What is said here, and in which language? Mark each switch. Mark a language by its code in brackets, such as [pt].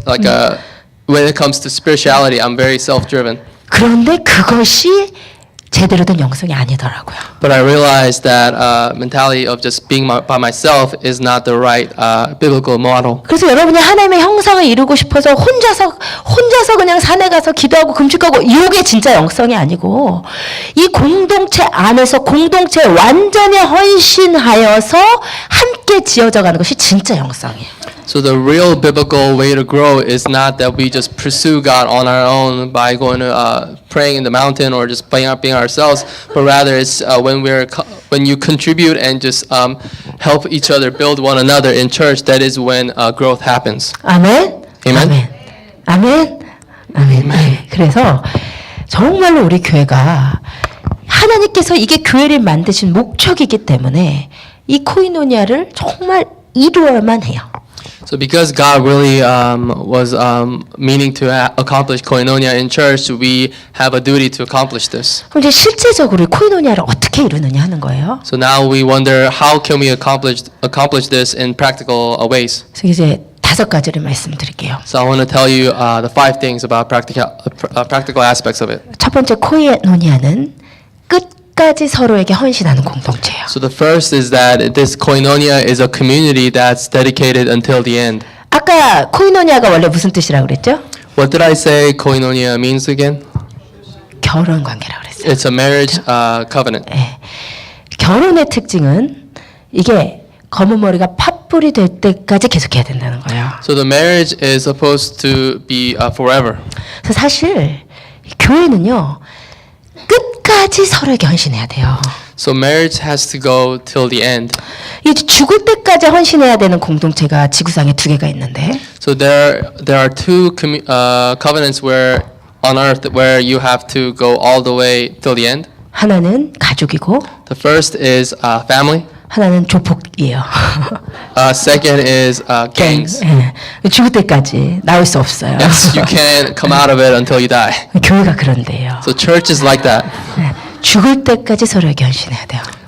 [en] Like when it comes to spirituality, I'm very self-driven. [ko] 그런데 그것이 제대로 된 영성이 아니더라고요. [en] But I realized that mentality of just being by myself is not the right biblical model. [ko] 그래서 여러분이 하나님의 형상을 이루고 싶어서 혼자서 그냥 산에 가서 기도하고 금식하고 이게 진짜 영성이 아니고 이 공동체 안에서 공동체에 완전히 헌신하여서 함께 지어져 가는 것이 진짜 영성이에요. [en] So the real biblical way to grow is not that we just pursue God on our own by going to praying in the mountain or just being ourselves, but rather it's when you contribute and just help each other build one another in church. That is when growth happens. [ko] 아멘. [en] Amen. [ko] 아멘. 아멘. 네. 그래서 정말로 우리 교회가 하나님께서 이게 교회를 만드신 목적이기 때문에 이 코이노니아를 정말 이루어야만 해요. [en] So because God really was meaning to accomplish koinonia in church, we have a duty to accomplish this. [ko] 그럼 이제 실제적으로 이 코이노니아를 어떻게 이루느냐 하는 거예요. [en] So now we wonder how can we accomplish this in practical ways. [ko] 그래서 이제 5가지를 말씀드릴게요. [en] So I want to tell you the 5 things about practical aspects of it. [ko] 첫 번째 코이노니아는 끝까지 서로에게 헌신하는 공동체예요. [en] So the first is that this koinonia is a community that's dedicated until the end. [ko] 아까 코이노니아가 원래 무슨 뜻이라고 그랬죠? [en] What did I say koinonia means again? [ko] 결혼 관계라고 그랬어요. [en] It's a marriage covenant. [ko] 네. 결혼의 특징은 이게 검은 머리가 팥불이 될 때까지 계속해야 된다는 거예요. [en] So the marriage is supposed to be forever. [ko] 그래서 사실 교회는요 끝까지 서로에게 헌신해야 돼요. [en] So marriage has to go till the end. [ko] 이 죽을 때까지 헌신해야 되는 공동체가 지구상에 2개가 있는데. [en] So there are 2 covenants where on earth where you have to go all the way till the end. [ko] 하나는 가족이고. [en] The first is family. [ko] 하나는 조폭이에요. [en] Second is gangs. [ko] 네. 죽을 때까지 나올 수 없어요. [en] Yes, you can't come out of it until you die. [ko] 교회가 그런데요. [en] So church is like that. [ko] 네. 죽을 때까지 서로에게 헌신해야 돼요.